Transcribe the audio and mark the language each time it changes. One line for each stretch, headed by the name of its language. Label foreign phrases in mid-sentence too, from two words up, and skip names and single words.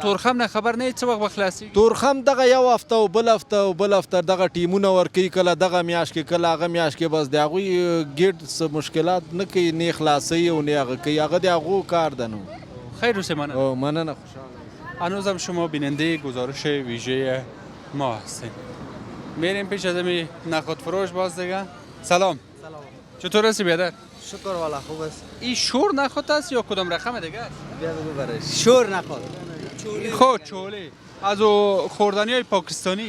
Pashto: تورخم نه خبر نه څه وخت به خلاصېږي؟ تورخم دغه یو هفته او بل هفته دغه ټیمونه ورکوي کله دغه میاشت کې کله هغه میاشت کې. بس د هغوی ګیټ څه مشکلات نه کوي نه خلاصوي او نه هغه کوي. هغه د هغو کار ده. نو خیر اوسه. مننه. خوشحاله.
Persian: هنوزم شما بیننده گزارش ویژه ما هستین. میریم پیش از امی نخود فروش باز دیگه. سلام. چطور هستی بیادر؟ شکر والا خوب است. این شور نخود است یا کدام رقم دیگه است؟ بیا بگو برش. شور نخود. خود چوله از خوردنی های پاکستانی.